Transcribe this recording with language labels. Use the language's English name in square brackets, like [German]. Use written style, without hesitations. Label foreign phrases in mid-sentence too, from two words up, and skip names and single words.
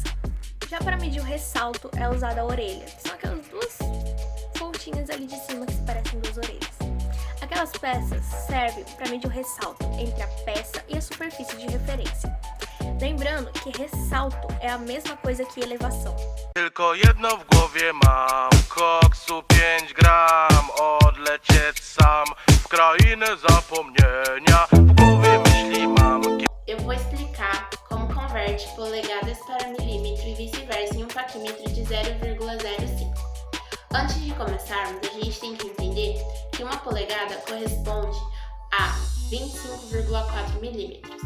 [Portuguese] Já para medir o ressalto é usada a orelha, que são aquelas duas pontinhas ali de cima que se parecem duas orelhas. Aquelas peças servem para medir o ressalto entre a peça e a superfície de referência. Lembrando que ressalto é a mesma coisa que elevação. [Polish] Tylko jedno w głowie mam, koksu 5 gram, odlecieć sam w krainę zapomnienia, w głowie myśli mam. [Portuguese] Eu vou explicar como converte polegadas para milímetro e vice-versa em um paquímetro de 0,05. Antes de começarmos, a gente tem que entender que uma polegada corresponde a 25,4 milímetros.